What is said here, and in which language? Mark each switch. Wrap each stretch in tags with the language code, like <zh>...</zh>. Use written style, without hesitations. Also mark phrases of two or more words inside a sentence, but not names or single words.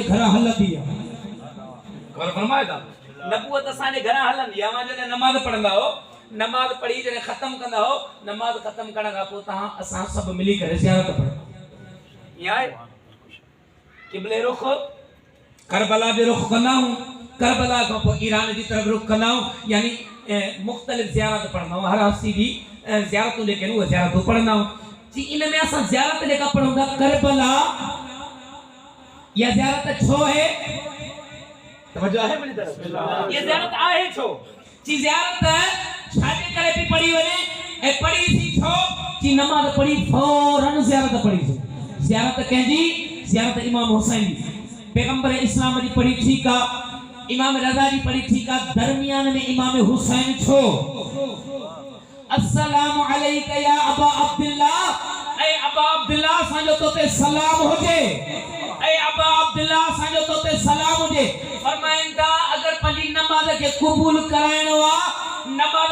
<sd>घर हलंदी आहे कौन फरमाए था नबूवत असांजे घर हलंदी आहे मां जॾहिं नमाज़ पढ़ंदा हो नमाज़ पढ़ी जॾहिं ख़त्म कंदा हो नमाज़ ख़त्म करण खां पोइ तव्हां असां सभु मिली करे ज़ियारत पढ़ो ईअं आहे क़िबले रुख करबला जो रुख कंदा आहियूं करबला खां पोइ ईरान जी तरफ़ रुख कंदा आहियूं यानी मुख़्तलिफ़ ज़ियारत पढ़ंदा आहियूं हर हस्ती जी ज़ियारतूं जेके आहिनि उहे ज़ियारतूं पढ़ंदा आहियूं जी इन में असां ज़ियारत जेका पढ़ूं था करबला या ज़ियारत छो है तवज्जो है मुंहिंजी तरफ़ ये ज़ियारत आहे छो जी ज़ियारत छाजे करे पई पढ़ी वञे ऐं पढ़ी थी छो जी नमाज़ पढ़ी फौरन ज़ियारत पढ़ी थी ज़ियारत कंहिंजी ज़ियारत इमाम हुसैन जी पैगंबर इस्लाम जी पढ़ी ठीक आहे इमाम रज़ा जी पढ़ी ठीक आहे दरमियान में इमाम हुसैन छो</sd> <ar>السلام عليك يا أبا عبد الله</ar> <sd>ऐ अबा अब्दुल्लाह असांजो तो ते सलाम हुजे ऐ अबा अब्दुल्लाह असांजो तो ते सलाम हुजे फरमाइनि था अगर पंहिंजी नमाज़ खे क़बूल कराइणो आहे नमाज़</sd>